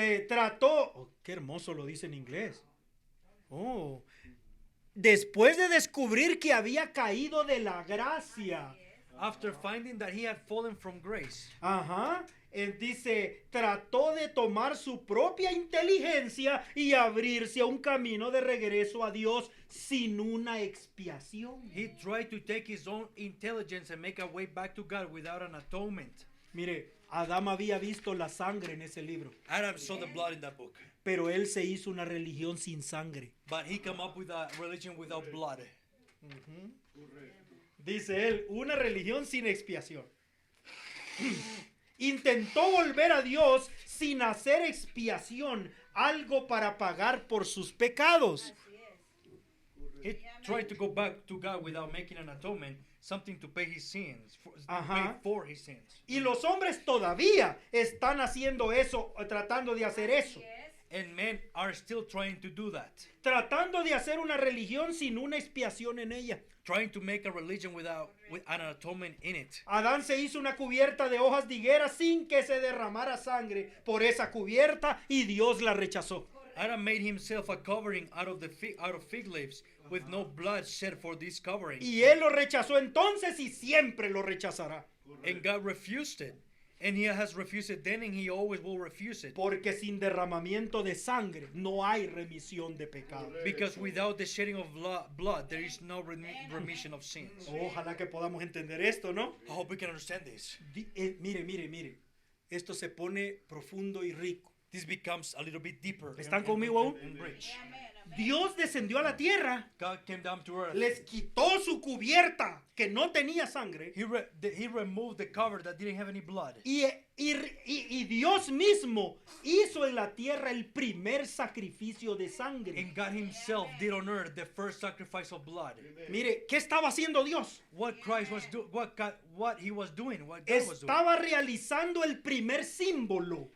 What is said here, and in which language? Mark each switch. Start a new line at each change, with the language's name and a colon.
Spanish: trató, oh, qué hermoso lo dice en inglés. Oh, después de descubrir que había caído de la gracia,
English: after finding that he had fallen from grace,
Spanish: ajá, él dice, trató de tomar su propia inteligencia y abrirse a un camino de regreso a Dios sin una expiación.
English: he tried to take his own intelligence and make a way back to God without an atonement.
Spanish: Mire, Adán había visto la sangre en ese libro,
English: Adam saw the blood in that book,
Spanish: pero él se hizo una religión sin sangre.
English: but he came up with a religion without blood.
Spanish: Dice él, una religión sin expiación. Intentó volver a Dios sin hacer expiación, algo para pagar por sus pecados.
English: He tried to go back to God without making an atonement, something to pay his sins,
Spanish: Ajá.
English: pay for his sins.
Spanish: Y los hombres todavía están haciendo eso, tratando de hacer eso. Así es.
English: And men are still trying to do that,
Spanish: Tratando de hacer una religión sin una expiación en ella.
English: trying to make a religion with an atonement in it.
Spanish: Adán se hizo una cubierta de hojas de higuera sin que se derramara sangre por esa cubierta y Dios la rechazó.
English: Adam made himself a covering out of fig leaves with no blood shed for this covering.
Spanish: Y él lo rechazó entonces y siempre lo rechazará.
English: And God refused it. And he has refused it then, and he always will refuse it.
Spanish: Porque sin derramamiento de sangre no hay remisión de pecado.
English: Because without the shedding of blood, there is no remission of sins.
Spanish: Ojalá que podamos entender esto, ¿no?
English: I hope we can understand this.
Spanish: Mire. Esto se pone profundo y rico.
English: This becomes a little bit deeper.
Spanish: ¿Están conmigo aún?
English: And rich.
Spanish: Amén, amén. Dios descendió a la tierra,
English: God came down to earth.
Spanish: les quitó su cubierta que no tenía sangre
English: He removed the cover that didn't have any blood.
Spanish: y Dios mismo hizo en la tierra el primer sacrificio de sangre.
English: And God himself did on earth the first sacrifice of blood.
Spanish: Mire, ¿qué estaba haciendo Dios?
English: What Christ was doing, what he was doing, what God was doing.
Spanish: Estaba realizando el primer símbolo.